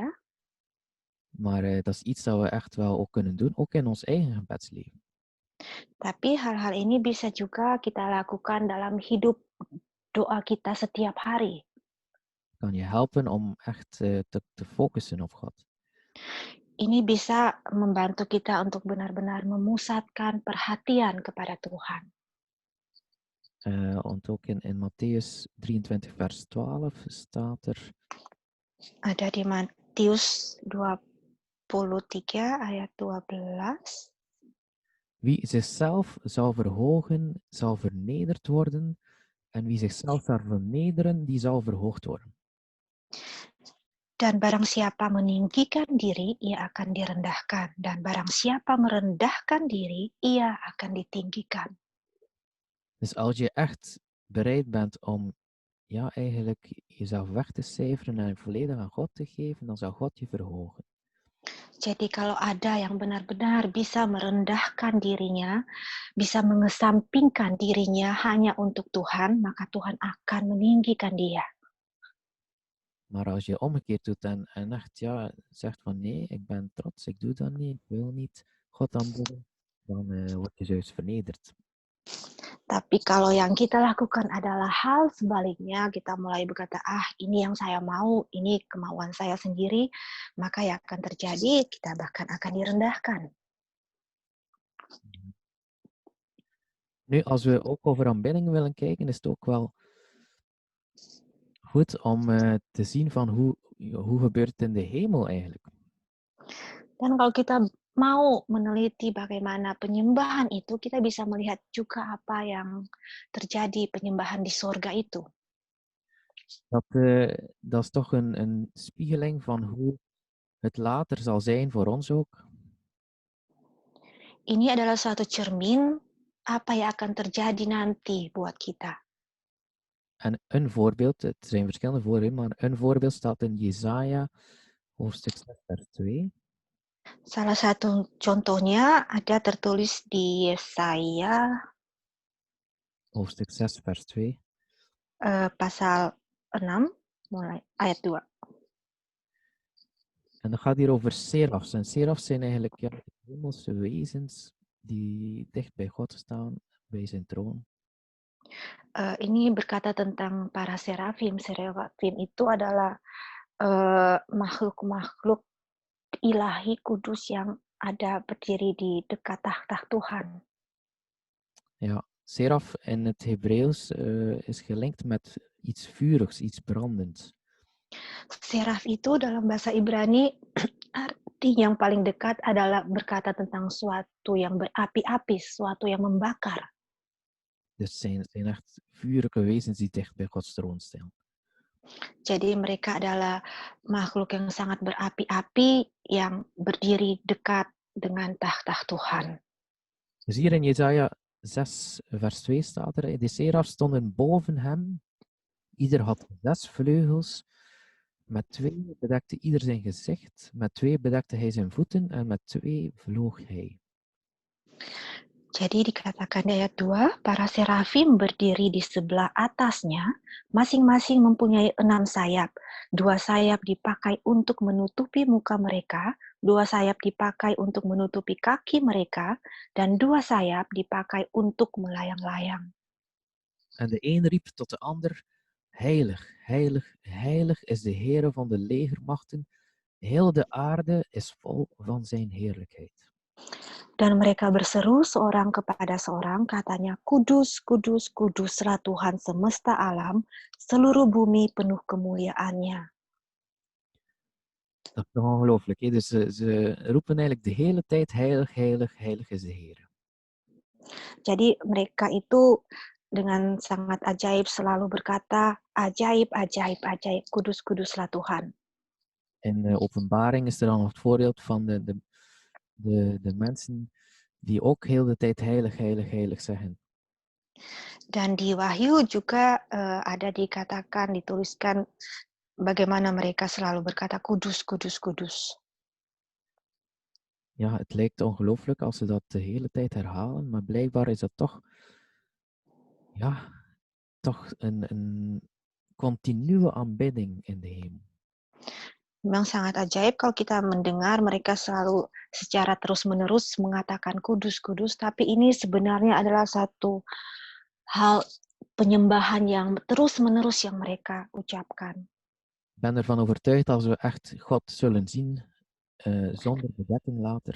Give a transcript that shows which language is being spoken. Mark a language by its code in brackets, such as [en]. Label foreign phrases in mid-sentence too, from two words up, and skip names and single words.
[nl] Maar dat is iets dat we echt wel ook kunnen doen, ook in ons eigen gebedsleven. [id] Tapi hal-hal ini bisa juga kita lakukan dalam hidup doa kita setiap hari. [nl] Kan je helpen om echt te focussen op God. [id] Ini bisa membantu kita untuk benar-benar memusatkan perhatian kepada Tuhan. [nl] Want ook in Mattheus 23 vers 12 staat er. [id] Ada di Matius 23 ayat 12. [nl] Wie zichzelf zal verhogen, zal vernederd worden. En wie zichzelf zal vernederen, die zal verhoogd worden. [id] Dan barang siapa meninggikan diri, ia akan direndahkan. Dan barang siapa merendahkan diri, ia akan ditinggikan. [nl] Dus als je echt bereid bent om eigenlijk jezelf weg te cijferen en volledig aan God te geven, dan zal God je verhogen. [id] Jadi kalau ada yang benar-benar bisa merendahkan dirinya, bisa mengesampingkan dirinya hanya untuk Tuhan, maka Tuhan akan meninggikan dia. [nl] Maar als je omgekeerd doet en echt zegt van nee, ik ben trots, ik doe dat niet, ik wil niet God aanbidden, dan word je juist vernederd. [id] Tapi kalau yang kita lakukan adalah hal sebaliknya, kita mulai berkata, ini yang saya mau, ini kemauan saya sendiri, maka yang akan terjadi, kita bahkan akan direndahkan. [nl] Nu, als we ook over aanbidding willen kijken, is het ook wel goed om te zien van hoe gebeurt het in de hemel eigenlijk. [id] Dan kalau kita mau meneliti bagaimana penyembahan itu, kita bisa melihat juga apa yang terjadi penyembahan di sorga itu. [nl] Dat is toch een spiegeling van hoe het later zal zijn voor ons ook. [id] Ini adalah suatu cermin apa yang akan terjadi nanti buat kita. [nl] En een voorbeeld, het zijn verschillende voorbeelden, maar een voorbeeld staat in Jesaja hoofdstuk 6 vers 2. [id] Salah satu contohnya ada tertulis di Yesaya [nl] hoofdstuk 6 vers 2. [id] Pasal 6 mulai ayat 2. [nl] En dat gaat hier over serafs. En serafs zijn eigenlijk de hemelse wezens die dicht bij God staan, bij zijn troon. [id] Ini berkata tentang para serafim. Serafim itu adalah makhluk-makhluk ilahi kudus yang ada berdiri di dekat tahta Tuhan. [nl] Ja, seraf in het Hebreeuws is gelinkt met iets vurigs, iets brandends. [id] Seraf itu dalam bahasa Ibrani arti yang paling dekat adalah berkata tentang suatu yang berapi-api, suatu yang membakar. [nl] Dus het zijn echt vurige wezens die dicht bij Gods troon staan. [id] Jadi mereka adalah makhluk yang sangat berapi-api yang berdiri dekat dengan tahta Tuhan. [nl] Dus hier in Jesaja 6 vers 2 staat er, de serafs stonden boven hem, ieder had 6 vleugels, met 2 bedekte ieder zijn gezicht, met 2 bedekte hij zijn voeten en met 2 vloog hij. [id] Jadi dikatakan di ayat 2, para serafim berdiri di sebelah atasnya, masing-masing mempunyai 6 sayap. 2 sayap dipakai untuk menutupi muka mereka, 2 sayap dipakai untuk menutupi kaki mereka, dan 2 sayap dipakai untuk melayang-layang. [nl] En de een riep tot de ander, heilig, heilig, heilig is de Heere van de legermachten, heel de aarde is vol van zijn heerlijkheid. [id] Dan mereka berseru seorang kepada seorang, katanya, Kudus, kudus, kuduslah Tuhan semesta alam, seluruh bumi penuh kemuliaannya. [nl] Dat is toch ongelooflijk. Hè? Dus ze roepen eigenlijk de hele tijd, heilig, heilig, heilig is de Heer. [id] Jadi mereka itu dengan sangat ajaib selalu berkata, ajaib, ajaib, ajaib, kudus, kuduslah Tuhan. [nl] In de openbaring is er dan nog het voorbeeld van de mensen die ook heel de tijd heilig, heilig, heilig zeggen. [id] Dan di Wahyu juga ada dikatakan, dituliskan bagaimana mereka selalu berkata kudus, kudus, kudus. [nl] Ja, het lijkt ongelooflijk als ze dat de hele tijd herhalen, maar blijkbaar is dat toch, ja, toch een continue aanbidding in de hemel. [id] Memang sangat ajaib kalau kita mendengar mereka selalu secara terus-menerus mengatakan kudus, kudus, tapi ini sebenarnya adalah satu hal penyembahan yang terus-menerus yang mereka ucapkan. [nl] Ik ben ervan overtuigd als we echt God zullen zien zonder bedekking later.